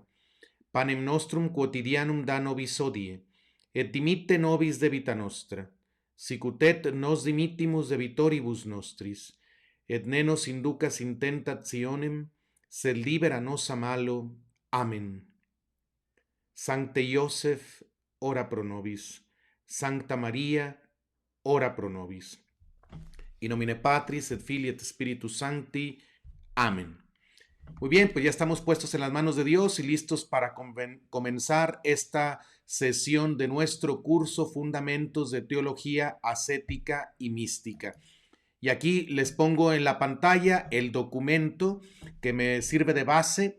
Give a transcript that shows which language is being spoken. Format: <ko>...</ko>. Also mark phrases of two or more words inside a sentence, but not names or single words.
<la>Panem nostrum quotidianum da nobis hodie, et dimitte nobis debita nostra, sicut et nos dimittimus debitoribus nostris, et ne nos inducas in tentationem, sed libera nos a malo. Amen. Sancte Iosef, ora pro nobis. Sancta Maria, ora pro nobis. In nomine Patris et Filii et Spiritus Sancti.</la> <es>Amén. Muy bien, pues ya estamos puestos en las manos de Dios y listos para comenzar esta sesión de nuestro curso Fundamentos de Teología Ascética y Mística. Y aquí les pongo en la pantalla el documento que me sirve de base.</es>